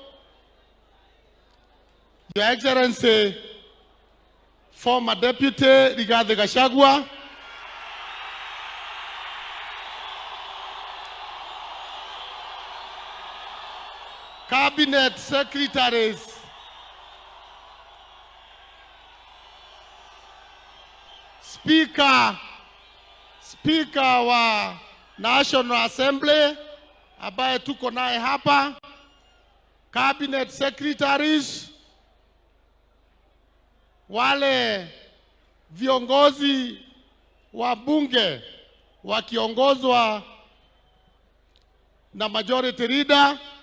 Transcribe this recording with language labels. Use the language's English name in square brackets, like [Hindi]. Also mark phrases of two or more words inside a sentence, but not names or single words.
[English] Your Excellency, former Deputy Rigathi Gachagua, Cabinet Secretaries [Swahili] Speaker wa National Assembly ambaye tuko naye hapa, [English] cabinet secretaries, [Swahili] wale viongozi wa bunge wakiongozwa na [English] majority leader,